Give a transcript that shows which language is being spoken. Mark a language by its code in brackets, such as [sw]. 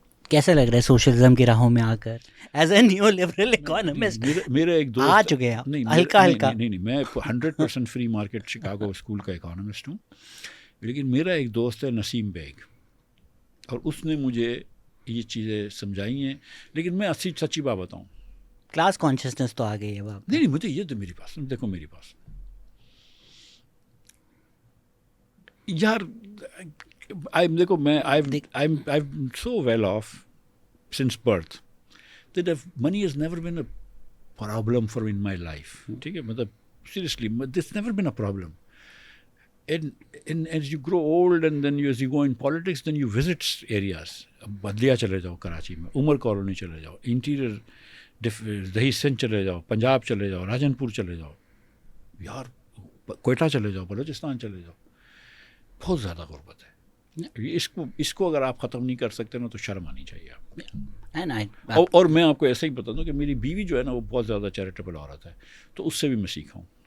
[ur] کیسا لگ رہا ہے سوشلزم کی راہوں میں آ کر as a neo liberal economist? میرا ایک دوست آ چکے ہیں ہلکا نہیں میں 100% فری مارکیٹ شکاگو اسکول کا اکانومسٹ ہوں. لیکن میرا ایک دوست ہے نسیم بیگ، اور اس نے مجھے یہ چیزیں سمجھائی ہیں. لیکن میں سچی بات بتاؤں، کلاس کانشیسنس تو آ گئی ہے باپ. نہیں مجھے یہ تو میری پاس دیکھو، میری پاس یار دیکھو میں [en] I'm so well off since birth that money has never been a problem for me in my life. [ur] ٹھیک ہے، مطلب [en] seriously this never been a problem. And as you grow old and then as you go in politics, then you visit areas. [ur] بدلیا چلے جاؤ کراچی میں، عمر colony چلے جاؤ، interior دہی سندھ چلے جاؤ، پنجاب چلے جاؤ، راجن پور چلے جاؤ، یار کوئٹہ چلے جاؤ، بلوچستان چلے جاؤ، بہت زیادہ غربت ہے. اس کو اگر آپ ختم نہیں کر سکتے نا تو شرم آنی چاہیے آپ. اور میں آپ کو ایسے ہی بتا دوں کہ میری بیوی جو ہے نا وہ بہت زیادہ چیریٹیبل عورت ہے، تو اس سے بھی میں سیکھا ہوں.